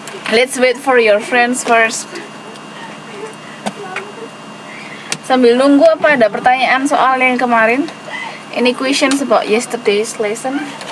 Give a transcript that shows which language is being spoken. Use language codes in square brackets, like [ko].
[en] Let's wait for your friends first. [id] Sambil nunggu apa ada pertanyaan soal yang kemarin? [en] Any questions about yesterday's lesson?